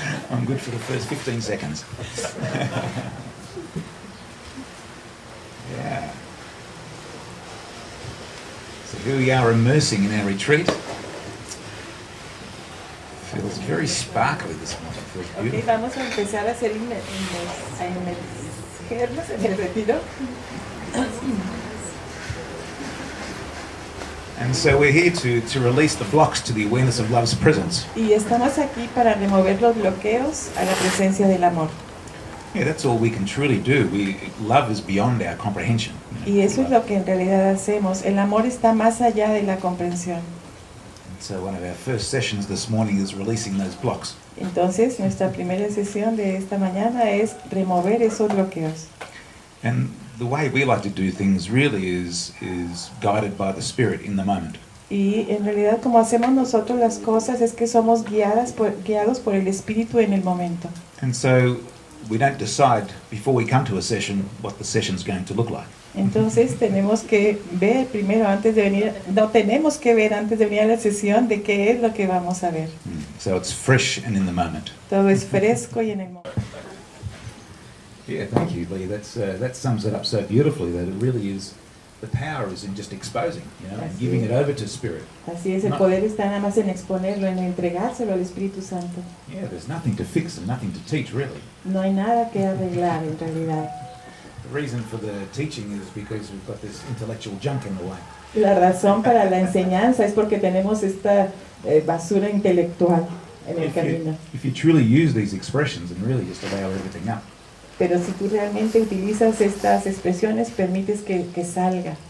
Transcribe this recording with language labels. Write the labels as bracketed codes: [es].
[en] I'm good for the first 15 seconds. Yeah. So here we are immersing in our retreat. Feels very sparkly this morning. Feels beautiful. [es] Okay, vamos a empezar a hacer inmergernos en el retiro. [en] And so we're here to release the blocks to the awareness of love's presence. [es] Y estamos aquí para remover los bloqueos a la presencia del amor. [en] Yeah, that's all we can truly do. Love is beyond our comprehension. [es] Y eso es lo que en realidad hacemos. El amor está más allá de la comprensión. [en] So one of our first sessions this morning is releasing those blocks. [es] Entonces, nuestra primera sesión de esta mañana es remover esos bloqueos. [en] And the way we like to do things really is guided by the Spirit in the moment. [es] Y en realidad como hacemos nosotros las cosas es que somos guiados por el Espíritu en el momento. [en] And so we don't decide before we come to a session what the session's going to look like. [es] Entonces tenemos que ver primero antes de venir, no tenemos que ver antes de venir a la sesión de qué es lo que vamos a ver. [en] So it's fresh and in the moment. [es] Todo es fresco y en el momento. [en] Yeah, thank you, Lee. That sums it up so beautifully. That it really is, the power is in just exposing, and giving it over to Spirit. [es] Así es, el poder está nada más en exponerlo, en entregárselo al Espíritu Santo. [en] Yeah, there's nothing to fix and nothing to teach, really. [es] No hay nada que arreglar en realidad. [en] The reason for the teaching is because we've got this intellectual junk in the way. [es] La razón para la enseñanza es porque tenemos esta basura intelectual en el camino. [en] If you truly use these expressions and really just allow everything up, [es] Pero si tú realmente utilizas estas expresiones, permites que salga.